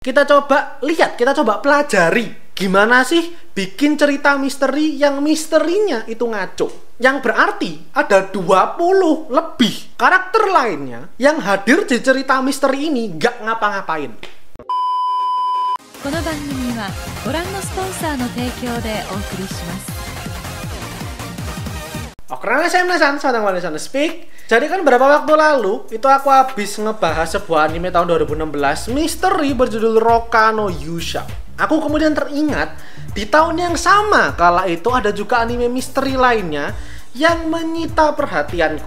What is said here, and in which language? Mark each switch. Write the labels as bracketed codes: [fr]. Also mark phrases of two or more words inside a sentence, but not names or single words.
[id] Kita coba lihat, kita coba pelajari gimana sih bikin cerita misteri yang misterinya itu ngaco. Yang berarti ada 20 lebih karakter lainnya yang hadir di cerita misteri ini gak ngapa-ngapain. [ja] この番組はご覧のスポンサーの提供でお送りします。 [id] Oke, saya Nasan, selamat datang di Speak. Jadi kan beberapa waktu lalu itu aku habis ngebahas sebuah anime tahun 2016, misteri berjudul Roka no Yusha. Aku kemudian teringat di tahun yang sama kala itu ada juga anime misteri lainnya yang menyita perhatianku.